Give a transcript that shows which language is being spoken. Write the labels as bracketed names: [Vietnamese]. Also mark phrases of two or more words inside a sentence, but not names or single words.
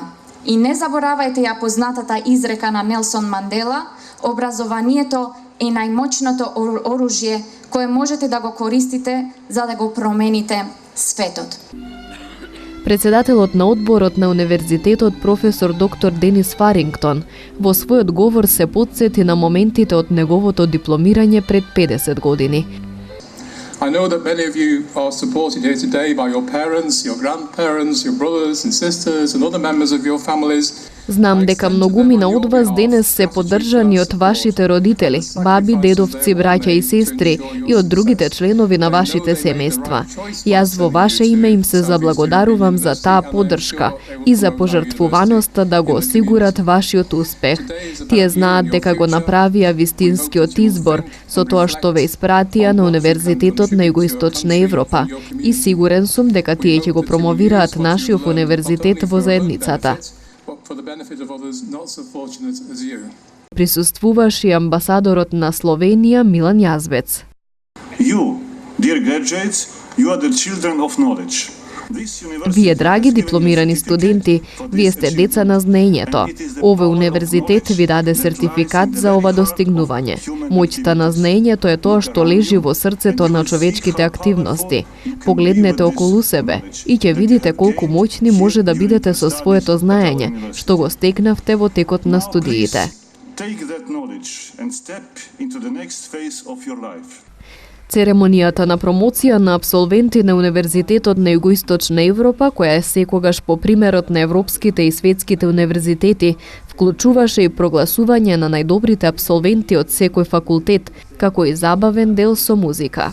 [Macedonian] И не заборавајте ја познатата изрека на Нелсон Мандела: образованието е најмоćното оружје кое можете да го користите за да го промените светот. Председателот на одборот на универзитетот професор доктор Денис Фарингтон во својот говор се потсети на моментите од неговото дипломирање пред 50 години. [English] I know that many of you are supported here today by your parents, your grandparents, your brothers and sisters and other members of your families. [Macedonian] Знам дека многумина од вас денес се поддржани од вашите родители, баби, дедовци, браќа и сестри и од другите членови на вашите семејства. Јас во ваше име им се заблагодарувам за таа поддршка и за пожртвуваноста да го осигурат вашиот успех. Тие знаат дека го направија вистинскиот избор со тоа што ве испратија на Универзитетот на Југоисточна Европа и сигурен сум дека тие ќе го промовираат нашиот универзитет во заедницата. Присуствуваше и амбасадорот на Словенија Милан Јазбец. [English] You, dear graduates, you are the children of knowledge. [Macedonian] Вие, драги дипломирани студенти, вие сте деца на знаењето. Овој универзитет ви даде сертификат за ова достигнување. Моќта на знаењето е тоа што лежи во срцето на човечките активности. Погледнете околу себе и ќе видите колку моќни може да бидете со своето знаење, што го стекнавте во текот на студиите. [English] Take that knowledge and step into the next phase of your life. [Macedonian] Церемонијата на промоција на апсолвенти на Универзитетот на Југоисточна Европа, која е секогаш по примерот на европските и светските универзитети, вклучуваше и прогласување на најдобрите апсолвенти од секој факултет, како и забавен дел со музика.